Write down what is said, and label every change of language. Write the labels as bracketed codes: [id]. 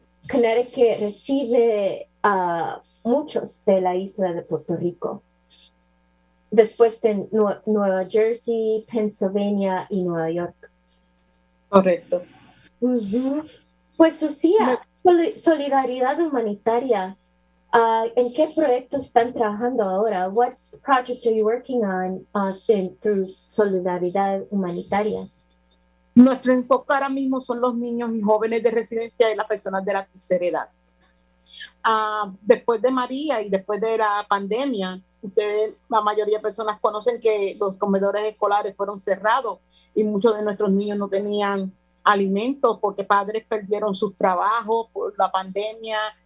[es] Connecticut recibe muchos de la isla de Puerto Rico, después de Nueva Jersey, Pennsylvania y Nueva York. Correcto. Uh-huh. Pues Lucía, Solidaridad Humanitaria, ¿en qué proyecto están trabajando ahora? [en] What project are you working on through Solidaridad Humanitaria? [es] Nuestro enfoque ahora mismo son los niños y jóvenes de residencia y las personas de la tercera edad. Después de María y después de la pandemia, ustedes, la mayoría de personas conocen que los comedores escolares fueron cerrados y muchos de nuestros niños no tenían alimentos porque padres perdieron sus trabajos por la pandemia,